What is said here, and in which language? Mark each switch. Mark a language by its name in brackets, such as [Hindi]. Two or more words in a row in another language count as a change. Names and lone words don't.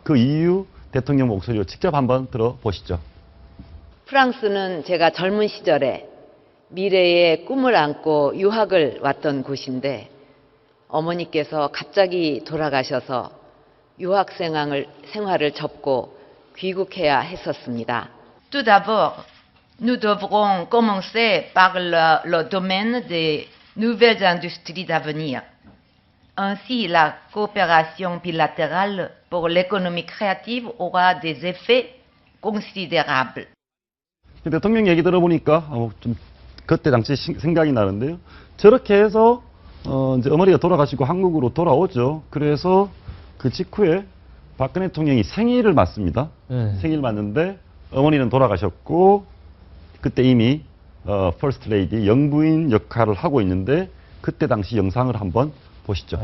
[Korean] 그 이유 대통령 목소리로 직접 한번 들어보시죠. 프랑스는 제가 젊은 시절에 미래의 꿈을 안고 유학을 왔던 곳인데 어머니께서 갑자기 돌아가셔서 유학 생활을 접고 귀국해야 했었습니다. [French] Tout d'abord, nous devrons commencer par le domaine des nouvelles industries d'avenir. Ainsi, la coopération bilatérale pour l'économie créative aura des effets considérables. [Korean] 대통령 얘기 들어보니까 좀 그때 당시 생각이 나는데요. 저렇게 해서 이제 어머니가 돌아가시고 한국으로 돌아오죠. 그래서 그 직후에 박근혜 대통령이 생일을 맞습니다. 생일 맞는데 어머니는 돌아가셨고 그때 이미 [English] first lady [Korean] 영부인 역할을 하고 있는데 그때 당시 영상을 한번 보시죠.